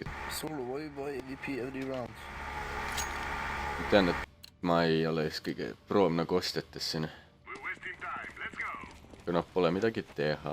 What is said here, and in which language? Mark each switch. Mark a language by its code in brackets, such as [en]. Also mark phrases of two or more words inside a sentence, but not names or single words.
[en] Solo, why you buy AVP every round? [et] Ma tean, et ma ei ole just kõige proov nagu ostjates siin. [en] We're wasting time. Let's go. [et] Kui noh, pole midagi teha.